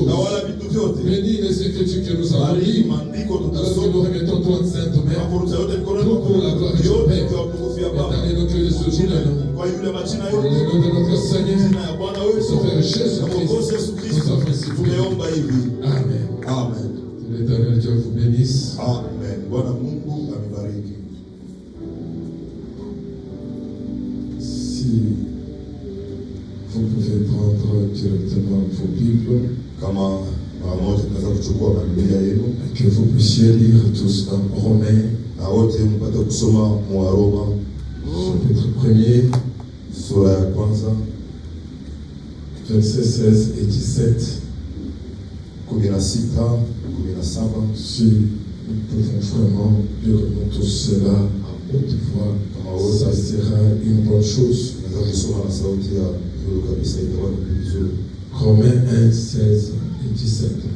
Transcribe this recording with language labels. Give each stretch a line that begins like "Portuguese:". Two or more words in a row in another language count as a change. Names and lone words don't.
French: Bénis les écritures que nous avons lues. Alors que nous remettons toi, Sainte Mère, pour la gloire de ton Père. Et dans les noms de ce jour-là, dans le nom de notre Seigneur, Sauveur Jésus-Christ, nous avons ainsi prié. Amen. Amen. Que l'Éternel Dieu vous bénisse.
Swahili: Amen. Bwana Mungu amebariki.
French: Si vous pouvez prendre directement vos Bibles.
Swahili: Kama mara moja tunaweza kuchukua Biblia yenu.
French: Que vous puissiez lire tous dans Romains.
Swahili: Na wote mpate kusoma mwa Roma.
French: Chapitre 1er.
Swahili: Sura ya kwanza.
French: Versets 16 et 17.
Swahili: 16, 17.
French: Si nous pouvons vraiment lire tout cela à haute voix, ça sera une bonne chose. Romains 1, 16 et 17.